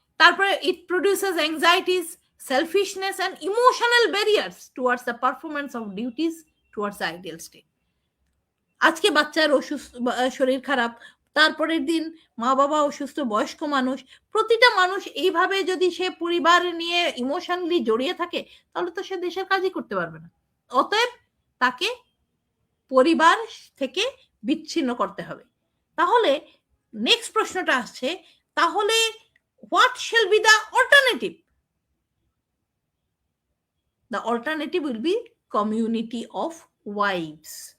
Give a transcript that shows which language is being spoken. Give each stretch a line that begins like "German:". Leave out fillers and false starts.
English: তারপরে it produces anxieties, selfishness and emotional barriers towards the performance of duties towards the ideal state.
Bangla: আজকে বাচ্চার অসুস্থ, শরীর খারাপ, তারপরের দিন মা বাবা অসুস্থ, বয়স্ক মানুষ, প্রতিটা মানুষ এইভাবে যদি সে পরিবার নিয়ে ইমোশনালি জড়িয়ে থাকে, তাহলে তো সে দেশের কাজই করতে পারবে না। অতএব তাকে পরিবার থেকে বিচ্ছিন্ন করতে হবে। তাহলে নেক্সট প্রশ্নটা আসছে, তাহলে
English: What shall be the alternative? The alternative will be community of wives.